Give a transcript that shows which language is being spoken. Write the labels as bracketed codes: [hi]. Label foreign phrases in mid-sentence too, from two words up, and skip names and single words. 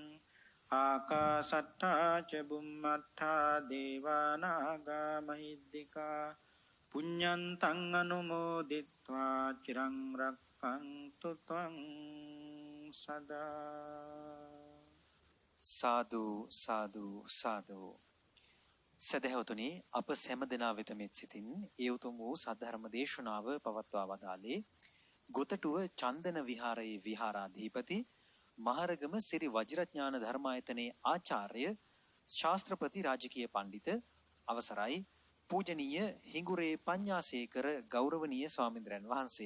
[pi] ආකාසට්ඨා ච බුම්මට්ඨා දේවානාගා මහිද්దికා පුඤ්ඤන්තං අනුමෝදිත්වා චිරං රක්ඛන්තු ත්වං සදා. [si] සාදු සාදු සාදු. සදහවතුනි, අප සෑම දෙනා වෙත මෙත් සිතින් ඒ උතුම් වූ සද්ධර්ම දේශනාව පවත්වා වදාළේ ගොතටුව චන්දන විහාරයේ විහාරාධිපති මහරගම සිරි වජිරඥාන ධර්මායතනයේ ආචාර්ය ශාස්ත්‍රපති රාජකීය පඬිත අවසරයි පූජනීය හිඟුරේ පඤ්ඤාසේකර ගෞරවනීය ස්වාමින්ද්‍රයන් වහන්සේ.